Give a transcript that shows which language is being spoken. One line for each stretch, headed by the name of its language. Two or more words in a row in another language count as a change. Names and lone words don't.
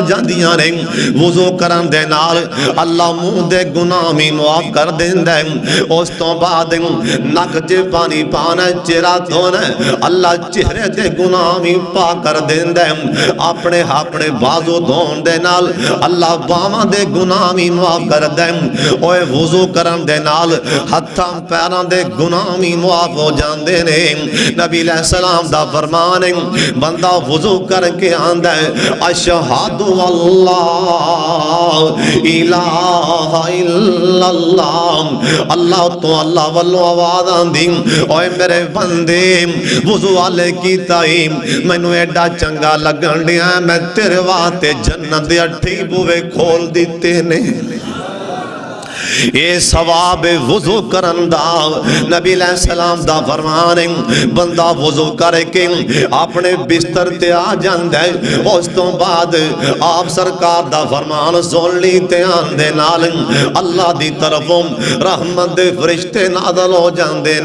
Punjabi: جاندیاں نے وضو کرن دے نال اللہ منہ دے گناہ بھی معاف کر دیندا اس توں بعد نک چ پانی پانا چہرہ دھونا اللہ چہرے تے گناہ بھی پا کر دیندا اپنے اپنے بازو دھون دے نال اللہ باواں دے گناہ بھی معاف کر دے اوئے وضو کرن دے نال ہتھاں پیراں دے گناہ بھی معاف ہو جاندے نے. نبی سلام دا فرمان بندہ وضو کرکے آندا
Arabic: أشهد أن لا إله إلا الله
Punjabi: اللہ توں اللہ والوں آواز آندی اوئے میرے بندے وضو والے کیتا ہی مینوں ایڈا چنگا لگن دیا میں تیرے واسطے جنت دے 8 بوہے کھول دتے نے. یہ ثواب وضو کرن دا نبی سلام دا فرمان بندہ وضو کرکے اپنے بستر تے آ جاندا اس توں بعد آپ سرکار دا فرمان سن لی دھیان دے نال اللہ دی طرفوں رحمت دے فرشتے نازل ہو جاندے نے.